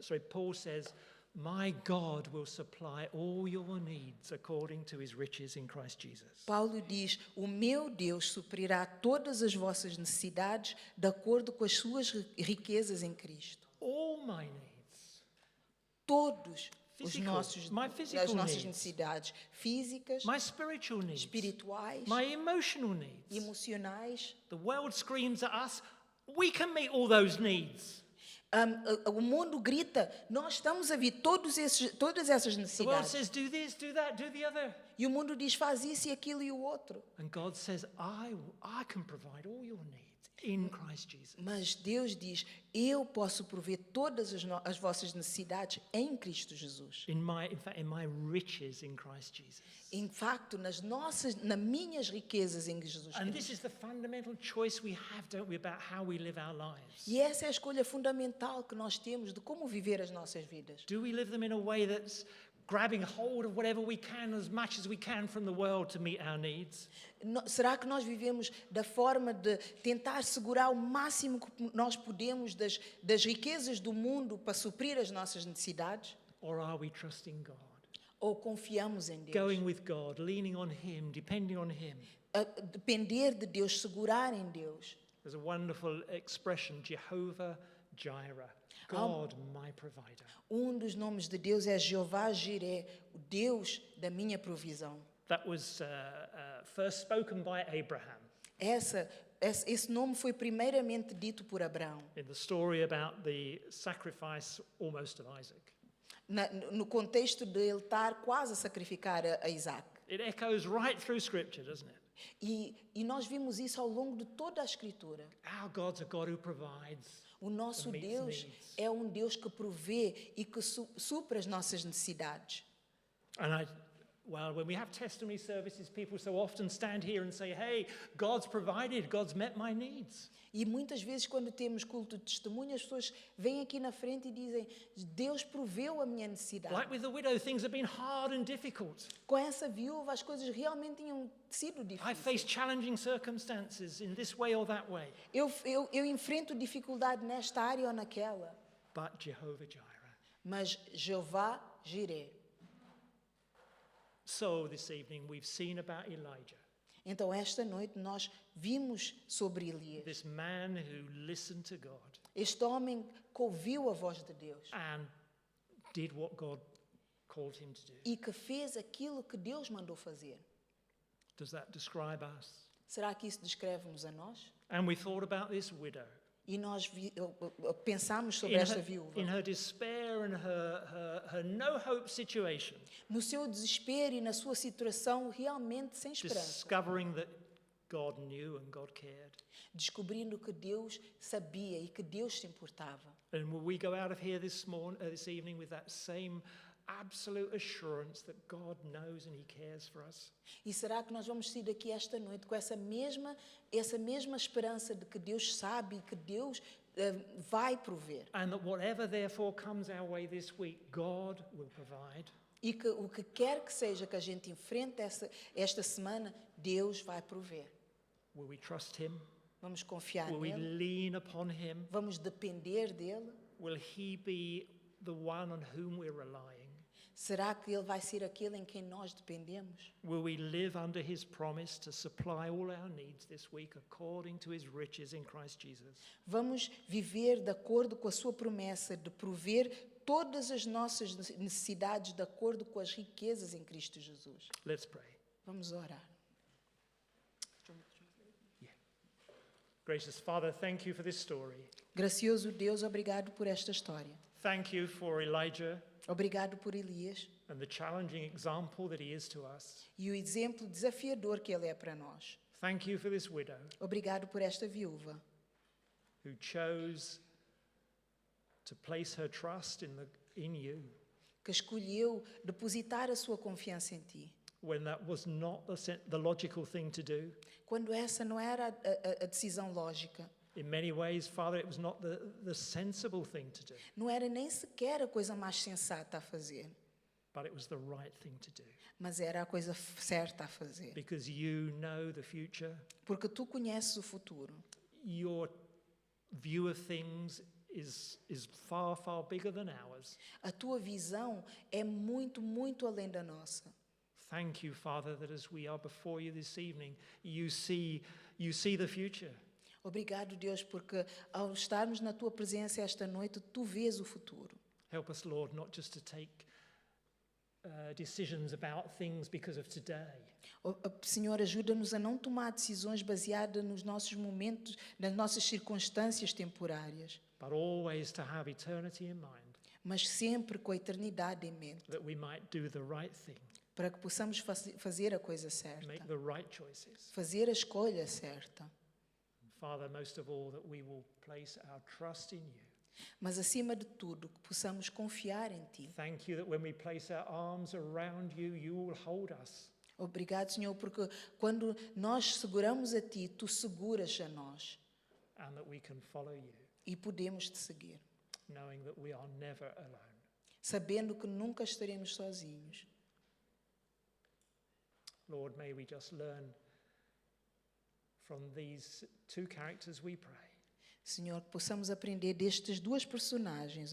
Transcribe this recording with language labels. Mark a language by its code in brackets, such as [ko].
[en] Paul says, my God will supply all your needs according to his riches in Christ Jesus. [pt] Paulo diz, o meu Deus suprirá todas as vossas necessidades de acordo com as suas riquezas em Cristo. [en] All my needs. [pt] Todos [en] Physical, [pt] as [en] needs. [pt] nossas necessidades físicas, [en] My spiritual needs. [pt] espirituais, [en] My emotional needs. [pt] emocionais. [en] The world screams at us, we can meet all those needs. [pt] O mundo grita, nós estamos a ver todas essas [en] The world [pt] necessidades. [en] says, do this, do that, do the other. [pt] E o mundo diz, faz isso e aquilo e o outro. [en] And God says, I can provide all your needs in Christ Jesus. [pt] Mas Deus diz, eu posso prover todas as vossas necessidades em Cristo Jesus. [en] In my riches in Christ Jesus. [pt] Em facto, nas minhas riquezas em Jesus [en] And [pt] Cristo. [en] this is the fundamental choice we have, don't we, about how we live our lives. [pt] E essa é a escolha fundamental que nós temos de como viver as nossas vidas. [en] Do we live them in a way that's grabbing hold of whatever we can, as much as we can from the world to meet our needs? [pt] Será que nós vivemos da forma de tentar segurar o máximo que nós podemos das riquezas do mundo para suprir as nossas necessidades? [en] Or are we trusting God? [pt] Ou confiamos em Deus? [en] Going with God, leaning on him, depending on him. [pt] Depender de Deus, segurar em Deus. [en] There's a wonderful expression, Jehovah Jireh, God my provider. [pt] Dos nomes de Deus é Jeová Jireh, o Deus da minha provisão. [en] That was first spoken by Abraham [pt] Esse nome foi primeiramente dito por Abraão. [en] in the story about the sacrifice almost of Isaac. [pt] No contexto de ele estar quase a sacrificar a Isaac. [en] It echoes right through Scripture, doesn't it? [pt] E nós vimos isso ao longo de toda a Escritura. [en] Our God's a God who provides. [pt] O nosso [en] meets [pt] Deus [en] needs. [pt] é um Deus que provê e que supra as nossas necessidades. [en] And when we have testimony services, people so often stand here and say, hey, God's provided, God's met my needs. [pt] E muitas vezes, quando temos culto de testemunho, as pessoas vêm aqui na frente e dizem, Deus proveu a minha necessidade. [en] Like with the widow, things have been hard and difficult. [pt] Com essa viúva, as coisas realmente tinham sido [en] I [pt] difíceis. [en] face challenging circumstances in this way or that way. [pt] Eu enfrento dificuldade nesta área ou naquela. [en] But Jehovah Jireh. [pt] Mas Jeová Jireh. [en] So this evening we've seen about Elijah, [pt] Então, esta noite, nós vimos sobre Elias. [en] this man who listened to God [pt] Este homem que ouviu a voz de Deus [en] and did what God called him to do. [pt] e que fez aquilo que Deus mandou fazer. [en] Does that describe us? [pt] Será que isso descreve-nos a nós? [en] And we thought about this widow. [pt] E nós pensamos sobre esta viúva. [en] In her despair and her no hope situation, [pt] No seu desespero e na sua situação realmente sem esperança. [en] discovering that God knew and God cared. [pt] Descobrindo que Deus sabia e que Deus se importava. [en] And will we go out of here this evening with that same absolute assurance that God knows and he cares for us? [pt] E será que nós vamos sair daqui esta noite com essa mesma esperança de que Deus sabe e que Deus vai prover? [en] And that whatever therefore comes our way this week, God will provide. [pt] E que o que quer que seja que a gente enfrente esta semana, Deus vai prover. [en] Will we trust him? [pt] Vamos confiar [en] Will we [pt] nele? [en] lean upon him? [pt] Vamos depender dele? [en] Will he be the one on whom we're relying? [pt] Será que ele vai ser aquele em quem nós dependemos? [en] Will we live under his promise to supply all our needs this week according to his riches in Christ Jesus? [pt] Vamos viver de acordo com a sua promessa de prover todas as nossas necessidades de acordo com as riquezas em Cristo Jesus. [en] Let's pray. [pt] Vamos orar. [en] Gracious Father, thank you for this story. [pt] Gracioso Deus, obrigado por esta história. [en] Thank you for Elijah. [pt] Obrigado por Elias [en] and the challenging example that he is to us. [pt] e o exemplo desafiador que ele é para nós. [en] Thank you for this widow [pt] Obrigado por esta viúva [en] who chose to place her trust in you [pt] que escolheu depositar a sua confiança em ti, [en] when that was not the logical thing to do. [pt] quando essa não era a decisão lógica. [en] In many ways, Father, it was not the sensible thing to do, [pt] Não era nem sequer a coisa mais sensata a fazer, [en] but it was the right thing to do. [pt] mas era a coisa certa a fazer. [en] Because you know the future, [pt] Porque tu conheces o futuro. [en] your view of things is far, far bigger than ours. [pt] A tua visão é muito, muito além da nossa. [en] Thank you, Father, that as we are before you this evening, you see the future. [pt] Obrigado, Deus, porque ao estarmos na tua presença esta noite, tu vês o futuro. [en] Help us, Lord, not just to take decisions about things because of today, [pt] Senhor, ajuda-nos a não tomar decisões baseadas nos nossos momentos, nas nossas circunstâncias temporárias, [en] but always to have eternity in mind, [pt] mas sempre com a eternidade em mente, [en] that we might do the right thing, [pt] para que possamos fazer a coisa certa, [en] make the right choices. [pt] fazer a escolha certa. [en] Father, most of all, that we will place our trust in you. [pt] Mas, acima de tudo, que possamos confiar em Ti. [en] Thank you that when we place our arms around you, you will hold us. [pt] Obrigado, Senhor, porque quando nós seguramos a Ti, Tu seguras a nós [en] And that we can follow you, [pt] e podemos Te seguir, [en] knowing that we are never alone. [pt] sabendo que nunca estaremos sozinhos. [en] Lord, may we just learn from these two characters, we pray, [pt] Senhor, que possamos aprender destas duas personagens,